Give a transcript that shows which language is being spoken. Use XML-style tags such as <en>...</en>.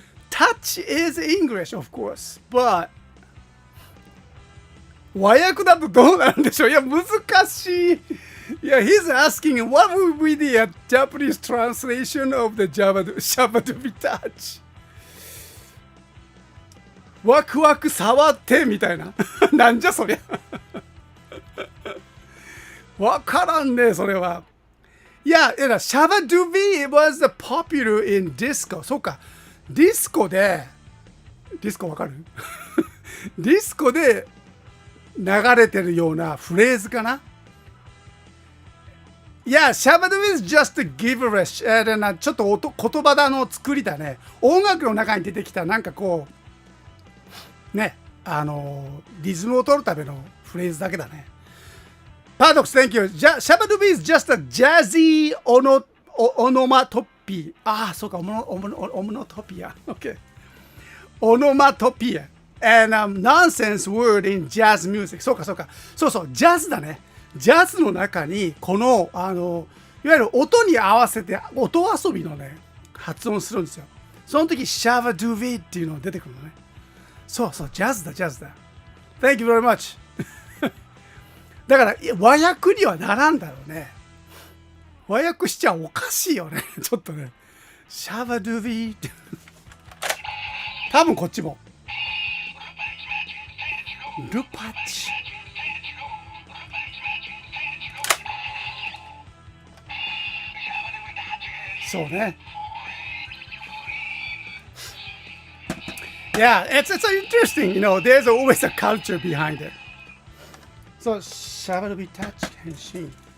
<en>touch is English, of course, but</en> <ja>和訳だとどうなるんでしょう。いや、難しい。</ja> <en>いや、he's asking what would be the Japanese translation of the Shabadoobi touch?</en> <ja>ワクワク触ってみたいな。なんじゃそりゃ。わからんね、それは。</ja> <en>Yeah, Shabadoobi was popular in disco.</en> <ja>そうか。ディスコわかるディスコで流れてるようなフレーズかな</ja> <en>Yeah, Shabadoobi is just gibberish.</en> <ja>ちょっと言葉の作りだね。音楽の中に出てきたなんかこう、ね、リズムを取るためのフレーズだけだね。</ja> <en>Paradox, thank you. Shabadoobi is just a jazzy onomatopoeia.</en> <ja>ああ、そうか、オモノトピア。</ja> <en>Okay. Onomatopoeia. And nonsense word in jazz music.</en> <ja>そうか、そうか。そうそう、ジャズだね。ジャズの中に、この、いわゆる音に合わせて、音遊びのね、発音するんですよ。その時、シャバドゥビっていうのが出てくるのね。そうそう、ジャズだ、ジャズだ。</ja> <en>Thank you very much.</en> <ja>だから、和訳にはならんだろうね。和訳しちゃおかしいよね。ちょっとね。シャバドゥビって。多分こっちも。ルパチ。そうね。</ja> <en>Yeah, it's interesting. You know, there's always a culture behind it.</en> <ja>So, シャバドゥビタッチ変身。</ja>